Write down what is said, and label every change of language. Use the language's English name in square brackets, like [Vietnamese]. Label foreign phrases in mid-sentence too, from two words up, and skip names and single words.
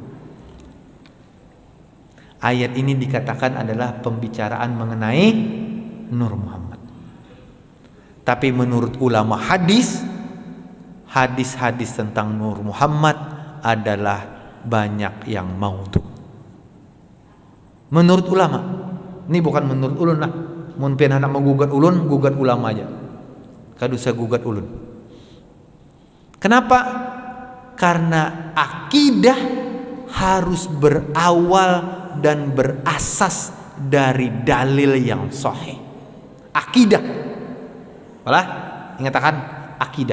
[Indonesian] Ayat ini dikatakan adalah pembicaraan mengenai Nur Muhammad. Tapi menurut ulama hadis-hadis tentang Nur Muhammad adalah banyak yang maudhu. Menurut ulama, ini bukan menurut ulun lah. [Banjar] Mun pian hendak menggugat ulun, gugat ulama aja. [Indonesian] Kadu saya gugat ulun. Kenapa? Karena akidah harus berawal dan berasas dari dalil yang sahih. Akidah. Malah ingatakan akidah.